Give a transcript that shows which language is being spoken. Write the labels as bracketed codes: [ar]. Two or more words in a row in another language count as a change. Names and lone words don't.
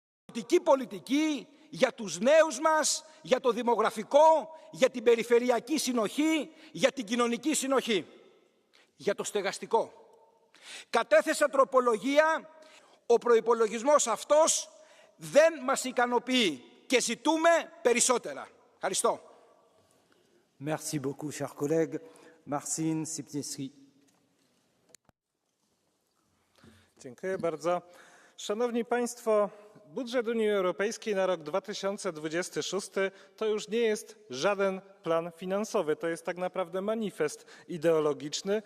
[el] πολιτική για τους νέους μας, για το δημογραφικό, για την περιφερειακή συνοχή, για την κοινωνική συνοχή, για το στεγαστικό. Κατέθεσα τροπολογία, ο προϋπολογισμός αυτός δεν μας ικανοποιεί και ζητούμε περισσότερα. Ευχαριστώ. [fr] Merci beaucoup, chers collègues. Marcin Sipniewski. [pl] Dziękuję bardzo. Szanowni Państwo, budżet Unii Europejskiej na rok 2026 to już nie jest żaden plan finansowy, to jest tak naprawdę manifest ideologiczny.